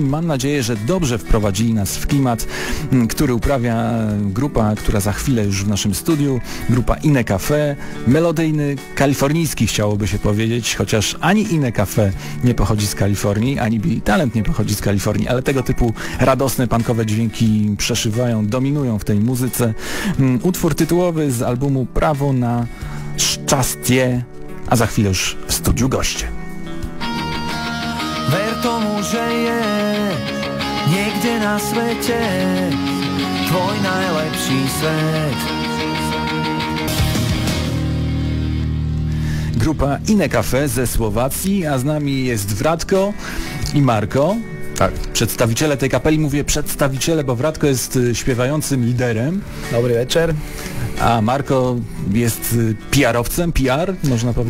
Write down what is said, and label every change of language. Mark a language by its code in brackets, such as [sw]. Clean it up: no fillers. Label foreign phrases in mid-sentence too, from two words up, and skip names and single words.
[pl] Mam nadzieję, że dobrze wprowadzili nas w klimat, który uprawia grupa, która za chwilę już w naszym studiu, grupa Inne Cafe, melodyjny, kalifornijski chciałoby się powiedzieć, chociaż ani Inne Cafe nie pochodzi z Kalifornii, ani Billy Talent nie pochodzi z Kalifornii, ale tego typu radosne, punkowe dźwięki przeszywają, dominują w tej muzyce. Utwór tytułowy z albumu Prawo na Szczęście, a za chwilę już w studiu goście. [sk] Ver tomu, že je niekde na svete tvoj najlepší svet. [pl] Grupa Inne Cafe ze Słowacji, a z nami jest Wratko i Marko. Tak, przedstawiciele tej kapeli, mówię przedstawiciele, bo Wratko jest śpiewającym liderem. Dobry wieczór. A Marko jest PR-owcem, PR, można powiedzieć?